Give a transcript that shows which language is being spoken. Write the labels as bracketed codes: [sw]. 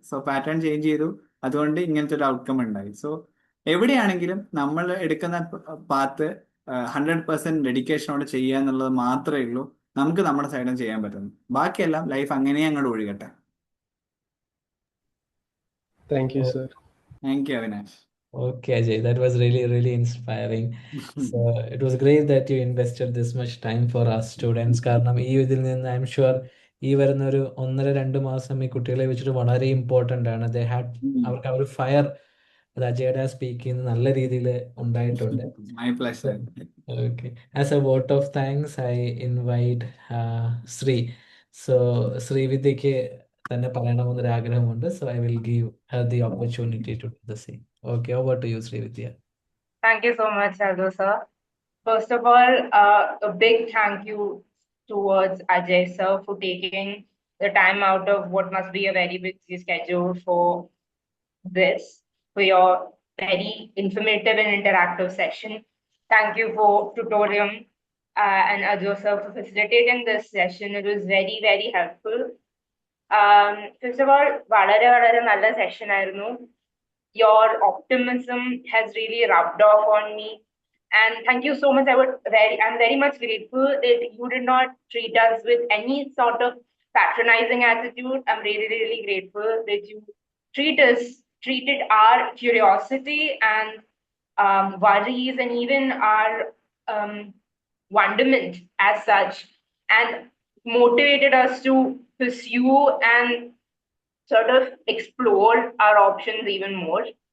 [ml] So pattern change ചെയ്തു, അതുകൊണ്ട് ഇങ്ങനത്തെ ഒരു ഔട്ട്കം ഉണ്ടായി. സോ എവിടെയാണെങ്കിലും നമ്മൾ എടുക്കുന്ന പാത്ത് 100% ഡെഡിക്കേഷനോടെ ചെയ്യുക എന്നുള്ളത് മാത്രമേ ഉള്ളൂ നമുക്ക് നമ്മുടെ സൈഡിൽ ചെയ്യാൻ പറ്റുന്നു. ബാക്കിയെല്ലാം ലൈഫ് അങ്ങനെ അങ്ങോട്ട് ഒഴുകട്ടെ. [en] Thank you, sir. Thank you Avinash. Okay, Ajay, that was really, really inspiring. So it was great that you invested this much time for us students. [ml] കാരണം ഈ ഇതിൽ നിന്ന് ഐ എം ഷുവർ ഈ വരുന്ന ഒരു 1.5-2 മാസം ഈ കുട്ടികളെ വെച്ചിട്ട് വളരെ ഇമ്പോർട്ടൻ്റ് ആണ്. അവർക്ക് ആ ഒരു ഫയർ അത് അജയുടെ സ്പീക്കിംഗ് നല്ല രീതിയിൽ ഉണ്ടായിട്ടുണ്ട്. [en] My pleasure. Okay. As a vote of thanks, I invite Sri. [ml] So ശ്രീവിദ്യക്ക് തന്നെ പറയണമെന്നൊരു ആഗ്രഹമുണ്ട്. [en] So I will give her the opportunity to do the same. Okay, over to you, Srividya. Thank you so much, Aldo sir. First of all, a big thank you towards Ajay sir for taking the time out of what must be a very busy schedule for this, for your very informative and interactive session. Thank you for tutorium and Ajay sir for facilitating this session. It was very, very helpful. [ml] First of all, വളരെ നല്ല session ആയിരുന്നു. [en] Your optimism has really rubbed off on me, and thank you so much. I'm very much grateful that you did not treat us with any sort of patronizing attitude. I'm really, really grateful that you treated our curiosity and worries and even our wonderment as such, and motivated us to pursue and sort of explore our options even more.